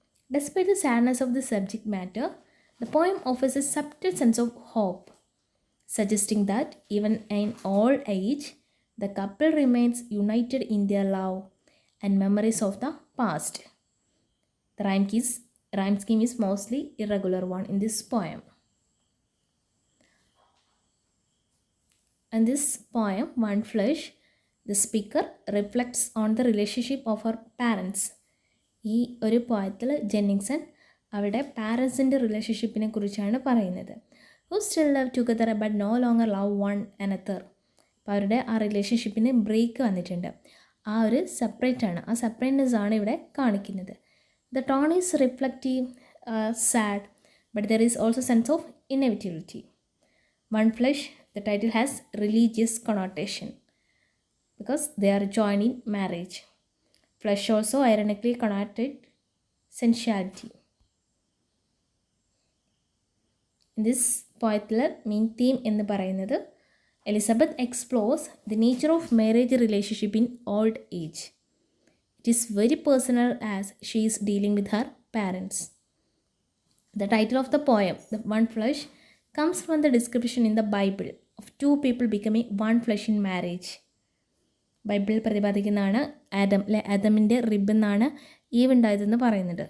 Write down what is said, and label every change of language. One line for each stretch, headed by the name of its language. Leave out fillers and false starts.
English: Despite the sadness of the subject matter, the poem offers a subtle sense of hope, suggesting that even in old age, the couple remains united in their love and memories of the past. The rhyme scheme is mostly irregular one in this poem. In this poem, One Flesh, the speaker reflects on the relationship of her parents.
Malayalam: ഈ ഒരു പോയത്തിൽ ജെന്നിങ്സൺ അവരുടെ പാരൻസിൻ്റെ റിലേഷൻഷിപ്പിനെ കുറിച്ചാണ് പറയുന്നത്.
English: Who still love together but no longer love one another.
Malayalam: അപ്പോൾ അവരുടെ ആ റിലേഷൻഷിപ്പിന് break വന്നിട്ടുണ്ട്. ആ ഒരു സെപ്പറേറ്റാണ്, ആ സെപ്പറേറ്റ്നെസ് ആണ് ഇവിടെ കാണിക്കുന്നത്.
English: The tone is reflective, sad, but there is also sense of inevitability. One Flesh, the title has religious connotation because they are joined in marriage. Flesh also ironically connoted sensuality. In this poetical main theme
Malayalam: എന്ന് പറയുന്നത്
English: Elizabeth explores the nature of marriage relationship in old age. It is very personal as she is dealing with her parents. The title of the poem, The One Flesh, comes from the description in the Bible of two people becoming one flesh in marriage.
Malayalam: ബൈബിളിൽ പ്രതിപാദിക്കുന്നതാണ് ആദം അല്ലെ, ആദമിൻ്റെ rib എന്നാണ് eve ഉണ്ടായതെന്ന് പറയുന്നുണ്ട്.